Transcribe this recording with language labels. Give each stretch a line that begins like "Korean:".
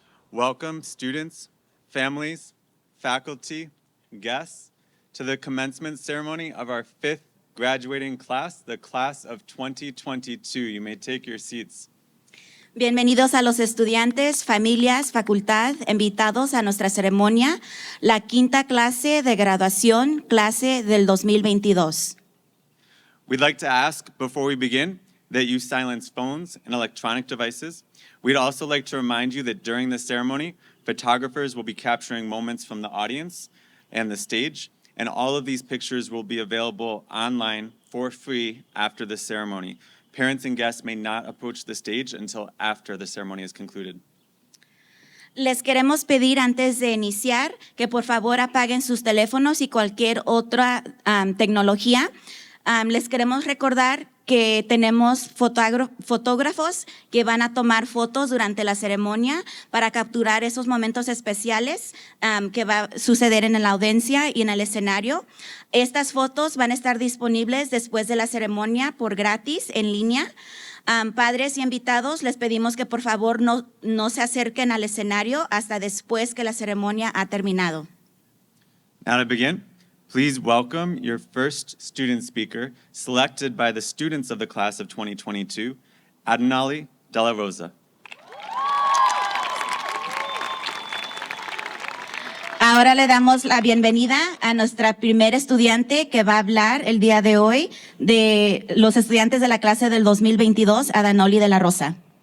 English: Welcome, students, families, faculty, guests, to the commencement ceremony of our fifth graduating class, the class of 2022. You may take your seats.
Spanish: Bienvenidos a los estudiantes, familias, facultad, invitados a nuestra ceremonia, la quinta clase de graduación, clase del 2022.
English: We'd like to ask, before we begin, that you silence phones and electronic devices. We'd also like to remind you that during the ceremony, photographers will be capturing moments from the audience and the stage, and all of these pictures will be available online for free after the ceremony. Parents and guests may not approach the stage until after the ceremony is concluded.
Spanish: Les queremos pedir antes de iniciar que por favor apaguen sus teléfonos y cualquier otra tecnología. Les queremos recordar que tenemos fotógrafos que van a tomar fotos durante la ceremonia para capturar esos momentos especiales que va a suceder en la audiencia y en el escenario. Estas fotos van a estar disponibles después de la ceremonia por gratis en línea. Padres y invitados, les pedimos que por favor no se acerquen al escenario hasta después que la ceremonia ha terminado.
English: Now to begin, please welcome your first student speaker, selected by the students of the class of 2022, Adenali De La Rosa.
Spanish: Ahora le damos la bienvenida a nuestra primera estudiante que va a hablar el día de hoy de los estudiantes de la clase del 2022, Adenali De La Rosa.